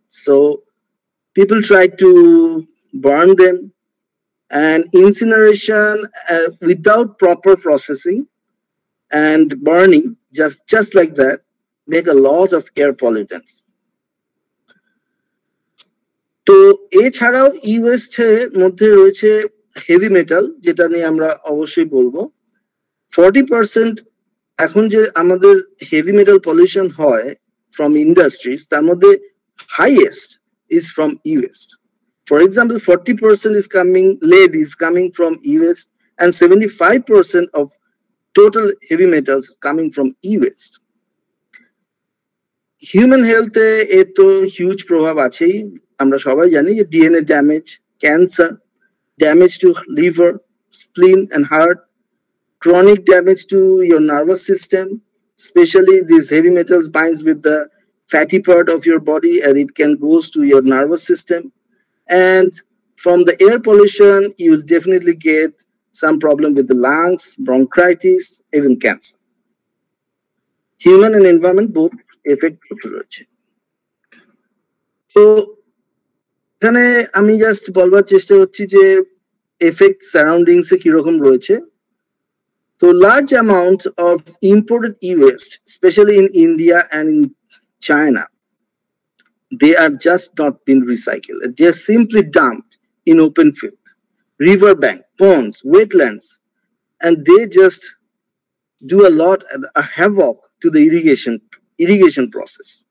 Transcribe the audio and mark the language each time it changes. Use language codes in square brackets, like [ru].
[en] So people try to burn them, and incineration without proper processing and burning, just like that, make a lot of air pollutants. [bn] তো এছাড়াও ই-ওয়েস্ট এর মধ্যে রয়েছে heavy metal, যেটা নিয়ে আমরা অবশ্যই বলবো। 40% এখন যে আমাদের হেভি মেটাল পলিউশন হয় [en] from industries, [bn] তার মধ্যে [en] Highest is from e-waste. For example, 40% is coming, lead is coming from e-waste, and 75% of total heavy metals coming from e-waste. Human health [bn] এর তো হিউজ প্রভাব আছেই, আমরা সবাই জানি যে [en] DNA damage, cancer, damage to liver, spleen and heart, chronic damage to your nervous system, especially these heavy metals binds with the fatty part of your body and it can goes to your nervous system. And from the air pollution, you will definitely get some problem with the lungs, bronchitis, even cancer. Human and environment both effect রয়েছে। [bn] তো এখানে আমি just বলবার চেষ্টা করছি যে effect surroundings এ কিরকম রয়েছে। [en] So large amounts of imported e-waste, especially in India and in China, they are just not being recycled. They're simply dumped in open fields, riverbank, ponds, wetlands, and they just do a lot a havoc to the irrigation process.